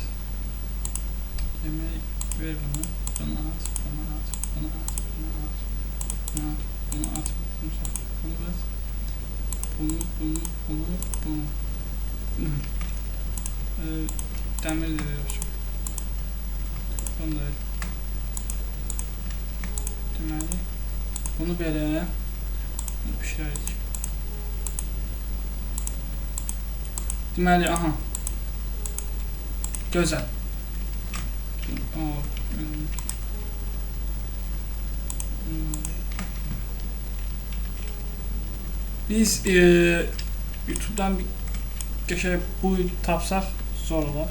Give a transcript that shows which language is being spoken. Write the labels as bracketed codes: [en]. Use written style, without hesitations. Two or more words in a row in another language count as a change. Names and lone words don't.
[tr] Yemeği ver bunu. Bunu at. Bunu at. Bunu at. Bunu at. Bunu at. Bunu at. Bunu at. Bunu at. Bunu. Demir de veriyor. [az] Bunu da deməli, bunu belə pişirərik. Deməli, aha. Gözəl. Biz YouTube'dan bir qəşəng bu tapsaq zor olar.